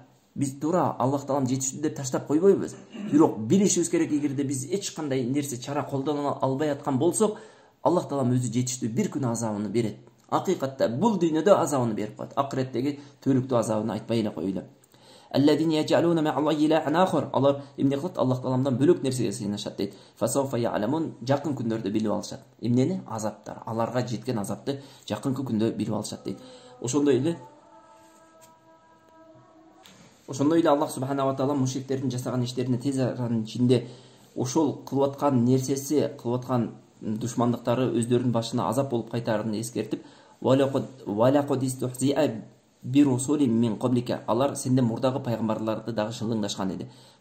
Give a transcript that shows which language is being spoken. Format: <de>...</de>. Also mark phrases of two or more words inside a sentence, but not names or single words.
<ky>Биз туура Аллах таалам жетиштүү деп таштап койбойбуз. Бирок билишибиз керек, эгерде биз эч кандай нерсе чара колдоно албай аткан болсок, Аллах таалам өзү жетиштүү бир күн азабын берет. Акыйкатта бул дүйнөдө азабын берип коет. Акыреттеги төлүктүү азабын айтпай эле коелу.</ky> <ar>الذين يجعلون مع الله إلها آخر.</ar> <ky>Алар эмне кылат? Аллах тааламдан бөлөк нерсеге сыйынышат дейт.</ky> <ar>فسوف يعلمون,</ar> <ky>жакын күндөрдө билип алышат. Эмнени? Азаптар. Аларга жеткен азапты жакынкы күндө билип алышат дейт. Ошондой эле Аллах</ky> <ar>سبحانه تعالى</ar> <ky>мушриктердин жасаган иштерине тез аранын ичинде ошол кылып аткан нерсеси, кылып аткан душмандыктары өздөрүнүн башына азап болуп кайтарын эскертип, алар сенден мурдагы пайгамбарларды дагы шылыңдашкан эди.</ky>